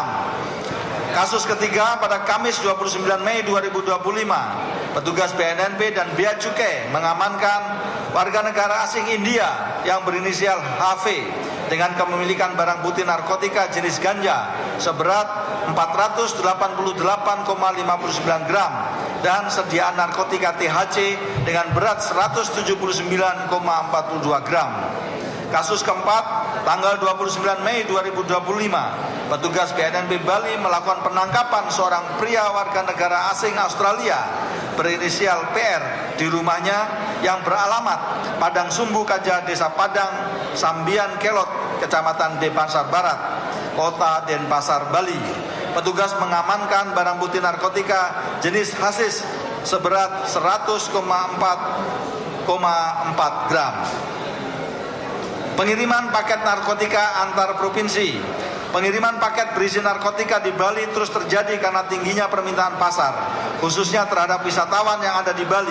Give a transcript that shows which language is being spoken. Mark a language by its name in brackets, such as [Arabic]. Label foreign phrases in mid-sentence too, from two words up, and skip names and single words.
[Indonesian] Kasus ketiga, pada Kamis 29 Mei 2025, petugas BNNP dan Bea Cukai mengamankan warga negara asing India yang berinisial HV dengan kepemilikan barang bukti narkotika jenis ganja seberat 488,59 gram dan sediaan narkotika THC dengan berat 179,42 gram. Kasus keempat, tanggal 29 Mei 2025, petugas BNNP Bali melakukan penangkapan seorang pria warga negara asing Australia berinisial PR di rumahnya yang beralamat Padang Sumbu Kaja, Desa Padang, Sambian Kelot, Kecamatan Denpasar Barat, Kota Denpasar, Bali. Petugas mengamankan barang bukti narkotika jenis hasis seberat 100,4 gram. Pengiriman paket narkotika antar provinsi. Pengiriman paket berisi narkotika di Bali terus terjadi karena tingginya permintaan pasar, khususnya terhadap wisatawan yang ada di Bali.